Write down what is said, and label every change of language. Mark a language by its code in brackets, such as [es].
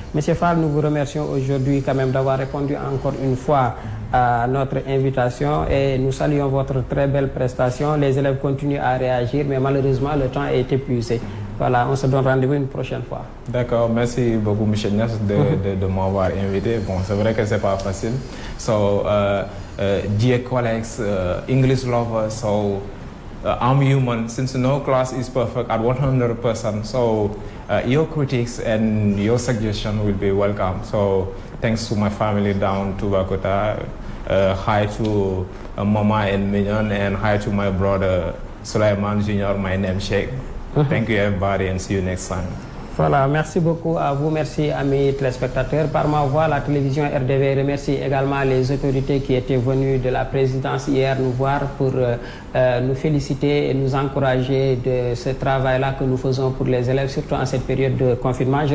[fr] Monsieur Fall, nous vous remercions aujourd'hui quand même d'avoir répondu encore une fois à notre invitation et nous saluons votre très belle prestation. Les élèves continuent à réagir, mais malheureusement, le temps est épuisé. Voilà, on se donne rendez-vous une prochaine fois. D'accord, merci beaucoup, M. Nias, de m'avoir invité. Bon, c'est vrai que c'est pas facile. [en] So, dear colleagues, English lovers, so I'm human. Since no class is perfect at 100%, so your critics and your suggestion will be welcome. So, thanks to my family down to Bakota. Hi to Mama and Mignon, and hi to my brother Sulaiman Jr., my namesake. Thank you everybody and see you next time. [fr] Voilà, merci beaucoup à vous, merci amis téléspectateurs. Par ma voix, la télévision RDV remercie également les autorités qui étaient venues de la présidence hier nous voir pour nous féliciter et nous encourager de ce travail-là que nous faisons pour les élèves, surtout en cette période de confinement.